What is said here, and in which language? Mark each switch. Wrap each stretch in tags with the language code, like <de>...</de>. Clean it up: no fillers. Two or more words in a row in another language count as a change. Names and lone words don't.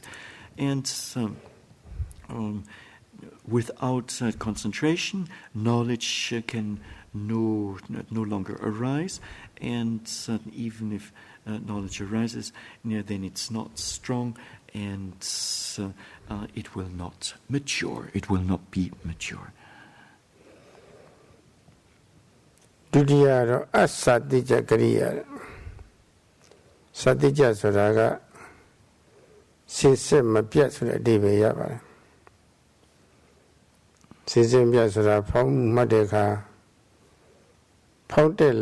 <en>And without concentration, knowledge can no longer arise, and even if knowledge arises, then it's not strong, and it will not mature. It will not be mature.</en> <my>ဒုတိယတော့အသတိကြကရိယာသတိကြဆိုတာကစိစစ်မပြတ်ဆိုတဲ့အဓိပ္ပာယ်ရပါတယ်စိစစ်ပြတ်ဆိုတာဖောင်းမှတ်တဲ့အခါဖောက်တဲ့</my>